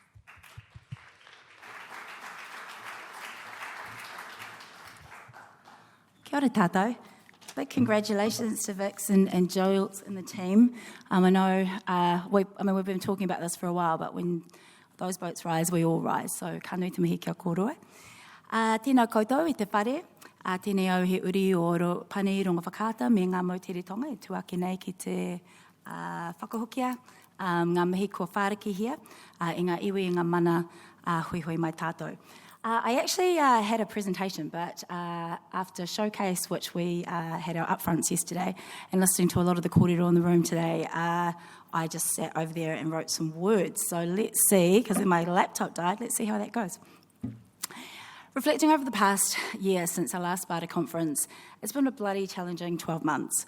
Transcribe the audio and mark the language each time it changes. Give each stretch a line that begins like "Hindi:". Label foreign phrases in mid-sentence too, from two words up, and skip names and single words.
Māori: Kia ora tātou.
English: Big congratulations to Vix and Jules and the team. I know we've been talking about this for a while, but when those boats rise, we all rise.
Māori: So ka nui te mihi kia kōrua. Tēnā koutou i te whare. Tēnei au he uri o pane i ronga Whakaata me ngā mautiritonga e tuake nei ki te whakahokia, ngā mihi kua whāriki hia, i ngā iwi i ngā mana hui hui mai tātou.
English: I actually had a presentation, but after Showcase, which we had our upfronts yesterday, and listening to a lot of the kōrero in the room today, I just sat over there and wrote some words. So let's see, because my laptop died, let's see how that goes. Reflecting over the past year since our last SPADA conference, it's been a bloody challenging 12 months.